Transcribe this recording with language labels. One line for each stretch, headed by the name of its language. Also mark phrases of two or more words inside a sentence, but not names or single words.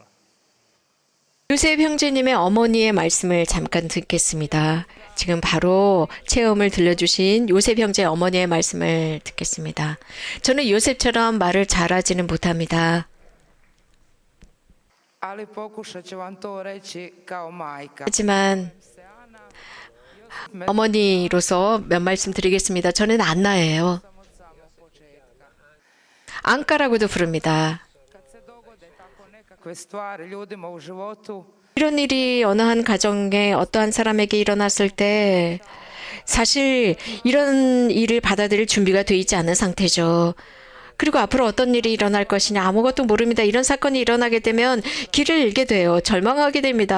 Korean: 요셉 형제님의 어머니의 말씀을 잠깐 듣겠습니다. 지금 바로 체험을 들려주신 요셉 형제 어머니의 말씀을 듣겠습니다. 저는 요셉처럼 말을 잘하지는 못합니다.
Croatian: Ali pokušat ću vam to reći kao majka.
Korean: 하지만 어머니로서 몇 말씀 드리겠습니다. 저는 안나예요. 안가라고도 부릅니다.
Croatian: Kad se dogode tako nekakve stvari ljudima u životu,
Korean: 이런 일이 어느 한 가정에 어떠한 사람에게 일어났을 때 사실 이런 일을 받아들일 준비가 돼 있지 않은 상태죠. 그리고 앞으로 어떤 일이 일어날 것이냐 아무것도 모릅니다. 이런 사건이 일어나게 되면 길을 잃게 돼요. 절망하게 됩니다.